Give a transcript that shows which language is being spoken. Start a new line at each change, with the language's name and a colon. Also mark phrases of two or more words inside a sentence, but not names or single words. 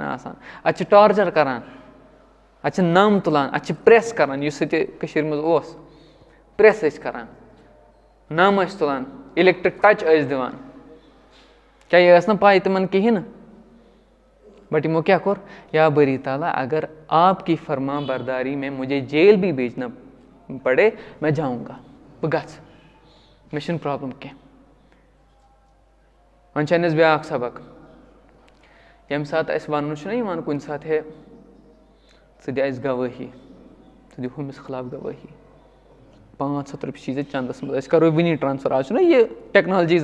Kashmiri: آسان اَتہِ چھِ ٹارچَر کَران اَتہِ چھِ نَم تُلان اَتہِ چھِ پرٛٮ۪س کَران یُس ییٚتہِ کٔشیٖرِ منٛز اوس پرٛٮ۪س ٲسۍ کَران نَم ٲسۍ تُلان اِلٮ۪کٹِرٛک ٹَچ ٲسۍ دِوان کیٛاہ یہِ ٲس نہٕ پَے تِمَن کِہیٖنۍ نہٕ بٹ یِمو کیٛاہ کوٚر
Urdu: یا بٲری تعالیٰ اگر آپ کی فرما برداری میں مجھے جیل بھی بھیجنا پڑے میں جاؤں گا
Kashmiri: بہٕ گژھٕ مےٚ چھُنہٕ پرٛابلِم کینٛہہ وۄنۍ چھِ اَسہِ بیٛاکھ سبق ییٚمہِ ساتہٕ اَسہِ وَننہٕ چھُنہ یِوان کُنہِ ساتہٕ ہے ژٕ دِ اَسہِ گوٲہی ژٕ دِ ہُمِس خٕلاف گوٲہی 500 رۄپیہِ چھی ژےٚ چَندَس منٛز أسۍ کَرو وٕنی ٹرٛانسفَر آز چھُنہ یہِ ٹٮ۪کنالجی